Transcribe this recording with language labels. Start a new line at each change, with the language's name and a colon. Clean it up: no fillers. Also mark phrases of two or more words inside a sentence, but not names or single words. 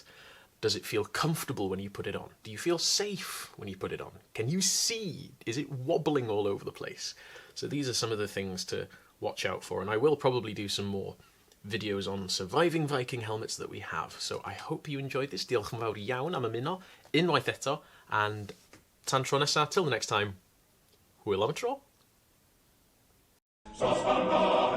English: Does it feel comfortable when you put it on? Do you feel safe when you put it on? Can you see? Is it wobbling all over the place? So these are some of the things to watch out for, and I will probably do some more videos on surviving Viking helmets that we have. So I hope you enjoyed this.
Welsh: Diolch yn fawr iawn am ymuno, unwaith eto, and tan tro nesa,
English: till the next time,
Welsh: hwyl am y tro.